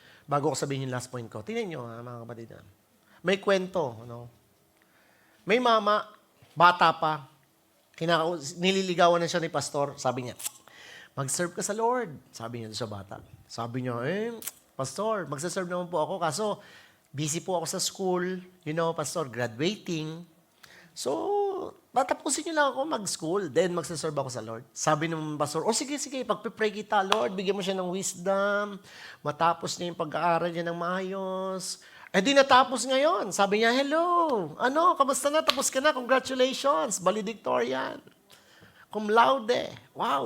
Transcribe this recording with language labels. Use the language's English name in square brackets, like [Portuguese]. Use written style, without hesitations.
[Filipino] Bago ko sabihin yung last point ko. Tingnan nyo, mga kapatid. May kwento. Ano? May mama, bata pa, nililigawan na siya ni pastor. Sabi niya, mag-serve ka sa Lord. Sabi niya sa bata. Sabi niya, pastor, magsaserve naman po ako. Kaso, busy po ako sa school. [English] You know, pastor, graduating. [Filipino] So, tatapusin niyo lang ako mag-school. Then, magsaserve ako sa Lord. Sabi ng pastor, sige, pagpipray kita, Lord. Bigyan mo siya ng wisdom. Matapos niya yung pag-aaral niya ng maayos. Di natapos ngayon. Sabi niya, hello. Kamusta na? Tapos ka na. [English] Congratulations. Valedictorian. Cum laude. Wow.